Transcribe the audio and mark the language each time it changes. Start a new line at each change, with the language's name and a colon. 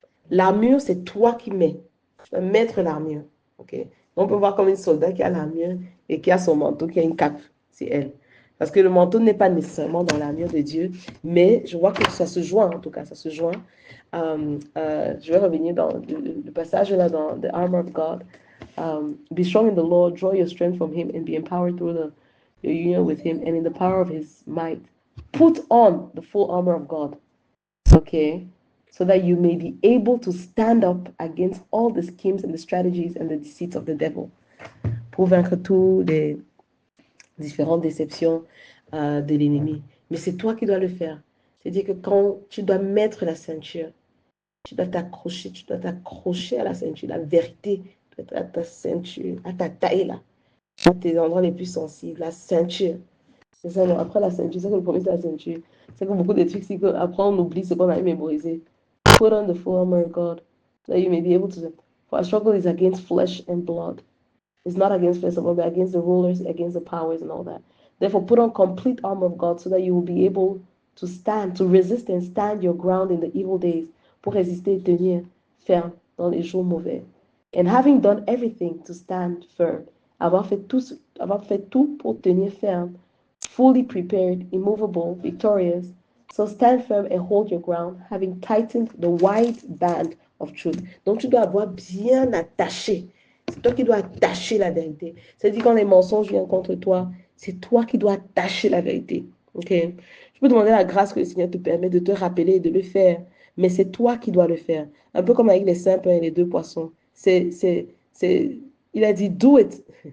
French: L'armure, c'est toi qui mets. Tu vas mettre l'armure. Okay? On peut voir comme une soldat qui a l'armure et qui a son manteau, qui a une cape. C'est elle. Parce que le manteau n'est pas nécessairement dans l'armure de Dieu, mais je vois que ça se joint, en tout cas, ça se joint. Je vais revenir dans le passage là dans
English: The Armor of God. Be strong in the Lord, draw your strength from Him, and be empowered through your union with Him, and in the power of His might. Put on the full armor of God. Okay? So that you may be able to stand up against all the schemes and the strategies and the deceits of the devil.
French: Pour vaincre toutes les différentes déceptions de l'ennemi. Mais c'est toi qui dois le faire. C'est-à-dire que quand tu dois mettre la ceinture, tu dois t'accrocher à la ceinture, la vérité, à ta ceinture, à ta taille là, à tes endroits les plus sensibles, la ceinture. C'est ça, non? Après la ceinture, c'est que le premier c'est la ceinture. C'est que beaucoup de trucs, c'est qu'après on oublie ce qu'on a mémorisé.
English: Put on the full armor of God, so that you may be able to. For our struggle is against flesh and blood. It's not against flesh and blood, but against the rulers, against the powers, and all that. Therefore, put on complete armor of God, so that you will be able to stand, to resist and stand your ground in the evil days,
French: pour résister et tenir ferme dans les jours mauvais.
English: And having done everything to stand firm,
French: avoir fait tout pour tenir ferme,
English: fully prepared, immovable, victorious. So stand firm and hold your ground, having tightened the wide band of truth.
French: Donc tu dois avoir bien attaché. C'est toi qui dois attacher la vérité. C'est-à-dire quand les mensonges viennent contre toi, c'est toi qui dois attacher la vérité. Okay? Je peux demander la grâce que le Seigneur te permet de te rappeler et de le faire. Mais c'est toi qui dois le faire. Un peu comme avec les 5 pains et les 2 poissons. Il a dit,
English: do it.